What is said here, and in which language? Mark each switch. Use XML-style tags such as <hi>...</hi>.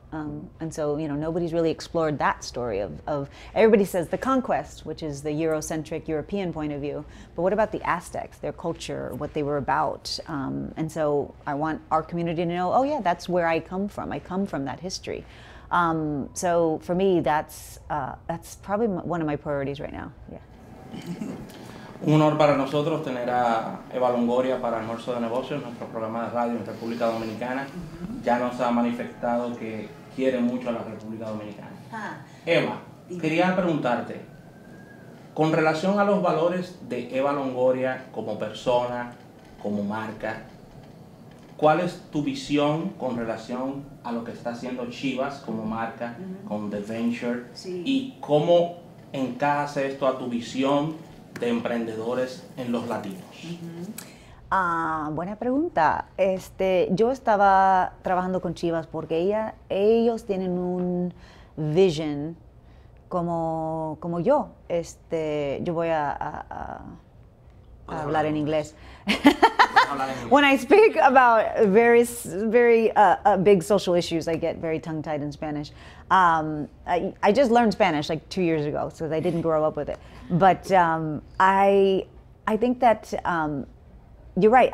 <en>And so, you know, nobody's really explored that story of everybody says the conquest, which is the Eurocentric European point of view, but what about the Aztecs, their culture, what they were about? And so I want our community to know, oh yeah, that's where I come from. I come from that history. So for me, that's probably one of my priorities right now. Yeah.</en> <es>Un honor para nosotros tener a Eva Longoria para Almuerzo de Negocios, nuestro programa de radio en República Dominicana. Ya nos ha manifestado que quiere mucho a la República Dominicana. Eva, quería preguntarte, con relación a los valores de Eva Longoria como persona, como marca, ¿cuál es tu visión con relación a lo que está haciendo CHIVAS como marca, con The Venture? Sí. ¿Y cómo encaja esto a tu visión de emprendedores en los latinos? Buena pregunta. Yo estaba trabajando con CHIVAS porque ellos tienen un vision como yo. Yo voy a hablar en inglés.</es> <en>When I speak about very big social issues, I get very tongue-tied in Spanish. I just learned Spanish like 2 years ago, so I didn't grow up with it. But I think that you're right.</en>